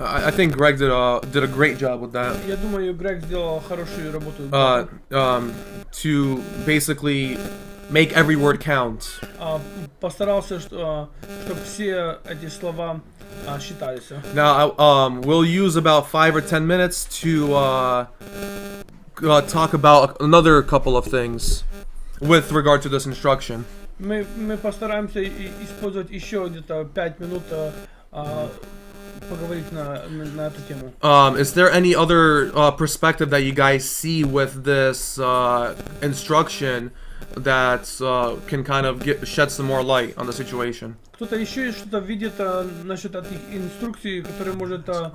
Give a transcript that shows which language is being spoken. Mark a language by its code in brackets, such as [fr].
[en] I think Greg did a great job with that. [ru] Я думаю, Грег сделал хорошую работу. [en] To basically make every word count. [ru] Постарался, чтобы все эти слова считались. [en] Now, we'll use about 5 or 10 minutes to talk about another couple of things with regard to this instruction. [ru] Мы постараемся использовать еще где-то 5 минут поговорить на эту тему. [en] Is there any other perspective that you guys see with this instruction that can kind of shed some more light on the situation? [ru] Кто-то еще что-то видит насчет этих инструкций, которые может